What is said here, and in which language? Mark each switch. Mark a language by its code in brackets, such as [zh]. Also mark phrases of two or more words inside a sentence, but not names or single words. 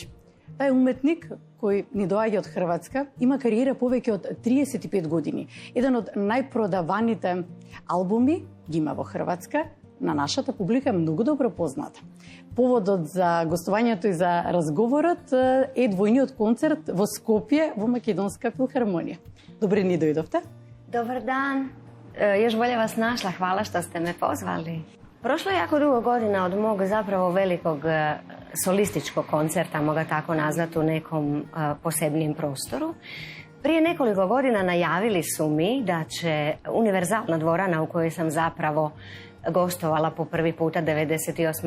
[mk] Тај уметник кој ни доаѓа од Хрватска, има кариера повеќе од 35 години. Еден од најпродаваните албуми ги има во Хрватска, на нашата публика е многу добро позната. Поводот за гостувањето и за разговорот е двојниот концерт во Скопје во Македонска филхармонија. Добре ни дојдовте. [hr] Dobar dan, još bolje vas našla, hvala što ste me pozvali. Prošlo je jako dugo godina od mog zapravo velikog solističkog koncerta, mogu tako nazvati, u nekom posebnijem prostoru. Prije nekoliko godina najavili su mi da će univerzalna dvorana u kojoj sam zapravo gostovala po prvi puta 98.